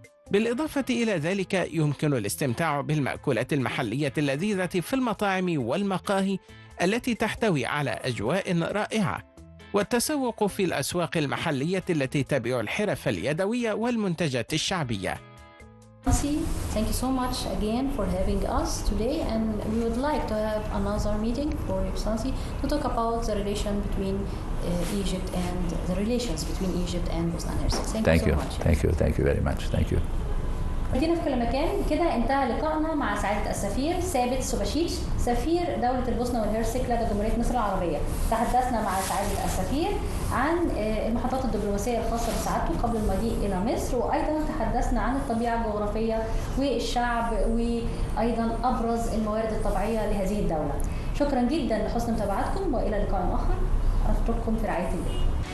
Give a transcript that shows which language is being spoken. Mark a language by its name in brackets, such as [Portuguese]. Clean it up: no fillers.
[Arabic] بالإضافة إلى ذلك يمكن الاستمتاع بالمأكولات المحلية اللذيذة في المطاعم والمقاهي التي تحتوي على أجواء رائعة، والتسوق في الأسواق المحلية التي تبيع الحرف اليدوية والمنتجات الشعبية. [English] Thank you so much again for having us today, and we would like to have another meeting for Excellency to talk about the relation between Egypt and the relations between Egypt and Bosnia and Herzegovina. Thank you so much. Thank you very much. Thank you. [Arabic] مدينة في كل مكان. كده انتهى لقائنا مع سعادة السفير ثابت سوباشيتش، سفير دولة البوسنة والهرسك لدى جمهورية مصر العربية. تحدثنا مع سعادة السفير عن المحطات الدبلوماسية الخاصة بسعادته قبل المجيء إلى مصر، وأيضا تحدثنا عن الطبيعة الجغرافية والشعب، وأيضا أبرز الموارد الطبيعية لهذه الدولة. شكرا جدا لحسن متابعتكم، وإلى لقاء آخر. أترككم في رعاية الله.